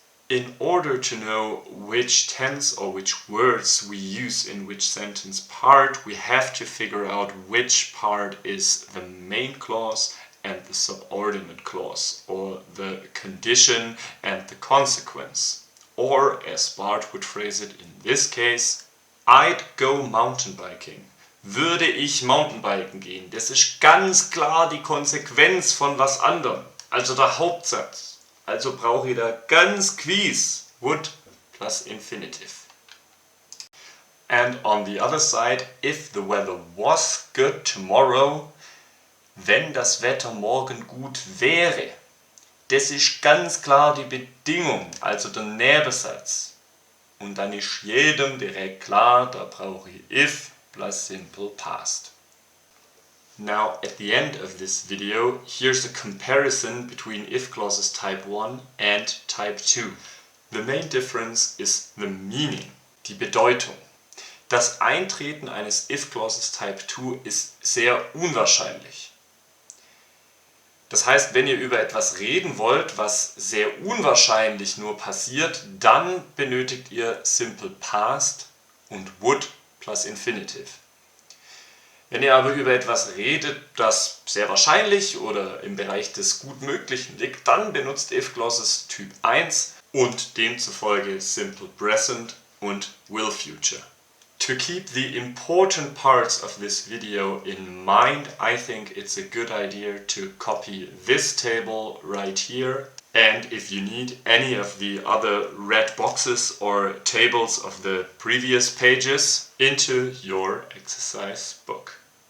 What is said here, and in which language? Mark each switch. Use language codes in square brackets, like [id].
[en] In order to know which tense or which words we use in which sentence part, we have to figure out which part is the main clause and the subordinate clause, or the condition and the consequence. Or, as Bart would phrase it in this case, I'd go mountain biking [de] würde ich Mountainbiken gehen. Das ist ganz klar die Konsequenz von was anderem. Also der Hauptsatz. Also brauche ich da ganz gewiss would plus infinitive. [en] And on the other side, if the weather was good tomorrow, [de] wenn das Wetter morgen gut wäre. Das ist ganz klar die Bedingung, also der Nebensatz. Und dann ist jedem direkt klar, da brauche ich if plus simple past. [en] Now at the end of this video, here's a comparison between if clauses type 1 and type 2. The main difference is the meaning, [de] die Bedeutung. Das Eintreten eines if clauses type 2 ist sehr unwahrscheinlich. Das heißt, wenn ihr über etwas reden wollt, was sehr unwahrscheinlich nur passiert, dann benötigt ihr simple past und would plus infinitive. Wenn ihr aber über etwas redet, das sehr wahrscheinlich oder im Bereich des Gutmöglichen liegt, dann benutzt if clauses Typ 1 und demzufolge simple present und will future. [en] To keep the important parts of this video in mind, I think it's a good idea to copy this table right here. And if you need any of the other red boxes or tables of the previous pages, into your exercise book.